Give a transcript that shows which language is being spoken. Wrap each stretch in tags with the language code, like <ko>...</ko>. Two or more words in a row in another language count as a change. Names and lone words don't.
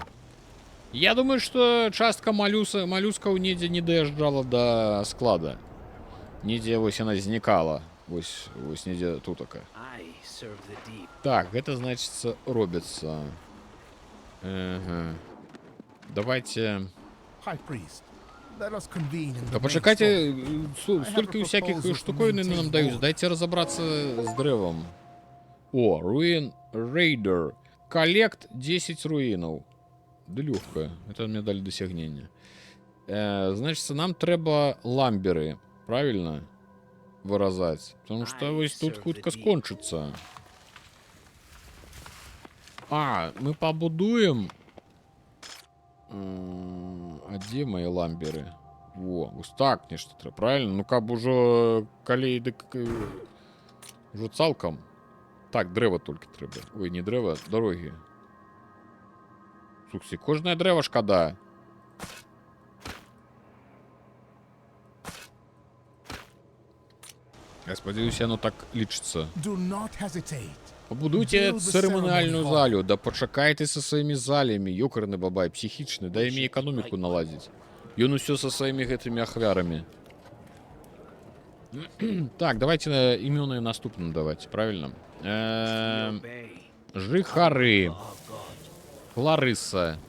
<be>Я думаю, што частка малюскаў недзе не даязджала да склада. Недзе вось яна знікала. Вось недзе тутака. Так, гэта, значыцца, робіцца. Ага. Давайте...</be> <en>High priest, let us convene in the</en> <be>Да</be> <en>main</en> <be>пачакайце,</be> <en>store.</en> <be>столькі ўсякіх штуковін нам даюць. Дайце разабрацца з дрэвам. О, Ruin Raider. Коллект 10 руінаў. Да лёгка. Это мне далі дасягнення. Значыцца, нам трэба ламберы. Правильно? Выразаць. Потому что вось тут хутка скончыцца. А, мы пабудуем... А дзе мои ламберы? Во, вось так нешта трэба, правильно? Ну каб ужо калей дык ужо цалкам. Так, дрэва толькі трэба. Ой, не дрэва, дарогі. Слухайте, кожнае дрэва шкада. Я спадзяюся, оно так лічыцца.</be> <en>Do not hesitate.</en> <be>Пабудуйце цырыманіальную залю, да пачакайце са сваімі залямі, ёкарны бабай, псіхічны, дай мне эканоміку наладзіць. Ён усё са сваімі гэтымі ахвярамі. Так, давайте імёны наступным даваць, правильно? Жыхары. Кларыса.</be>